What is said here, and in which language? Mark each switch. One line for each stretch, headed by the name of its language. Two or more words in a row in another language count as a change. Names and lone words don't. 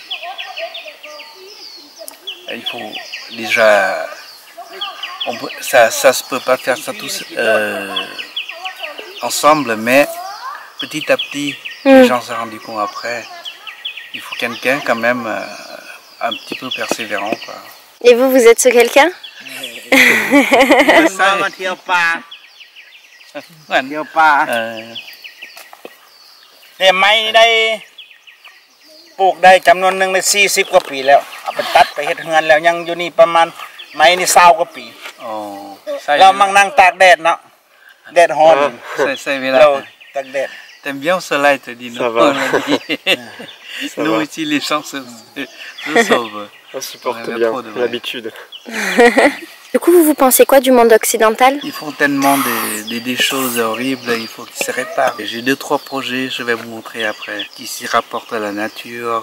French: Il faut déjà, ça se peut pas faire ça tous ensemble, mais petit à petit, les gens se sont rendus compte après. Il faut quelqu'un quand même un petit peu persévérant, quoi. Et vous êtes ce quelqu'un?
Thai: มาเที่ยวป่าเที่ยวป่าเนี่ยไม้ได้ปลูกได้จำนวนหนึ่งใน40 กว่าปีแล้วเอาไปตัดไปเฮ็ดเฮือนแล้วยังอยู่นี่ประมาณไม้นี่20 กว่าปีเรามั่งนั่งตากแดดเนาะแดดร้อนเราตากแดด
French: T'aimes bien au soleil, te dis non. Nous ici, les gens se sauvent. On supporte bien l'habitude. Du coup, vous pensez quoi du monde occidental? Ils font tellement des choses horribles, il faut qu'ils se réparent. J'ai 2-3 projets, je vais vous montrer après, qui s'y rapportent à la nature.